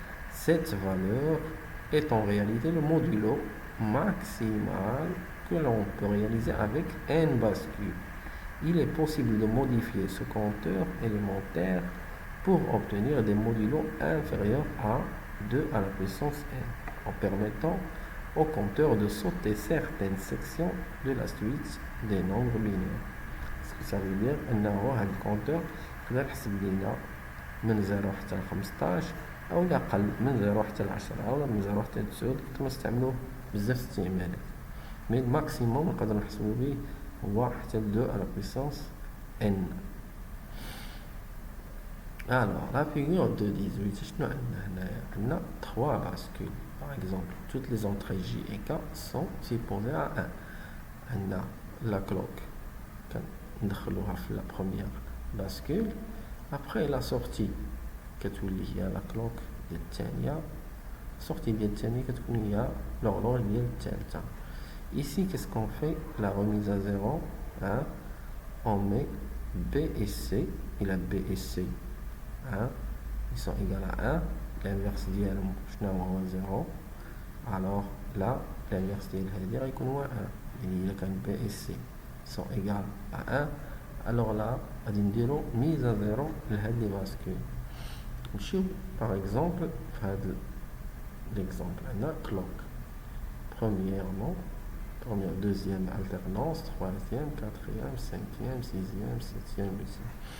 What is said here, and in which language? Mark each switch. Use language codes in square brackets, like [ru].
[fr] Cette valeur est en réalité le modulo maximal que l'on peut réaliser avec n bascules. Il est possible de modifier ce compteur élémentaire pour obtenir des modulos inférieurs à 2 à la puissance n, en permettant au compteur de sauter certaines sections de la suite des nombres binaires. Ce que ça veut dire [ar] أنه هذا الكونتور يقدر يحسب لنا من 0 حتى ل 15 أو لا أقل من 0 حتى ل 10 أو من 0 حتى ل 9. كما نستعملوه بزاف استعمالات، مي الماكسيموم نقدر نحسبو به هو حتى ل [fr] 2 à la puissance n. Alors la figure de 18 [ar] شنو عندنا هنايا؟ عندنا [fr] 3 bascules. Par exemple, toutes les entrées J et K sont supposées à 1. On a la clock, la première bascule. Après la sortie, il y a la clock de la sortie de la l'horloge de la. Ici, qu'est-ce qu'on fait? La remise à 0. Hein? On met B et C. Il a B et C. Hein? Ils sont égaux à 1. [ar] L'inverse ديالهم شنو هو 0. [fr] alors là [ar] l'inverse ديال هذه غيكون هو 1. يعني إلا كان [fr] B et C sont égales à 1, alors là [ar] غادي نديرو [fr] mise à 0 [ar] لهاد لي باسكول. [fr] نمشيو par exemple في هاد l'exemple عندنا clock premièrement, première, deuxième alternance, troisième, quatrième, cinquième, sixième, septième, huitième.